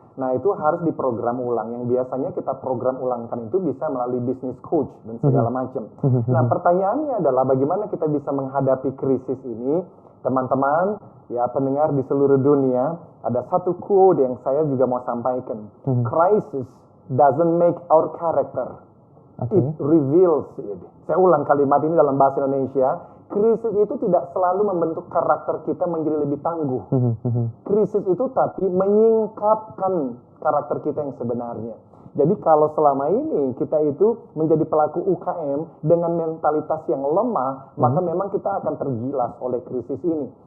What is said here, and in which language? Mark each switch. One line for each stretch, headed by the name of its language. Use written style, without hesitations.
Indonesian: Nah, itu harus diprogram ulang. Yang biasanya kita program ulangkan itu bisa melalui business coach dan segala macam. Nah, pertanyaannya adalah bagaimana kita bisa menghadapi krisis ini. Teman-teman, ya pendengar di seluruh dunia, ada satu quote yang saya juga mau sampaikan.
English: Crisis doesn't make our character. It reveals it.
Indonesian: Saya ulang kalimat ini dalam bahasa Indonesia. Krisis itu tidak selalu membentuk karakter kita menjadi lebih tangguh. Krisis itu tapi menyingkapkan karakter kita yang sebenarnya. Jadi kalau selama ini kita itu menjadi pelaku UKM dengan mentalitas yang lemah, maka memang kita akan tergilas oleh krisis ini.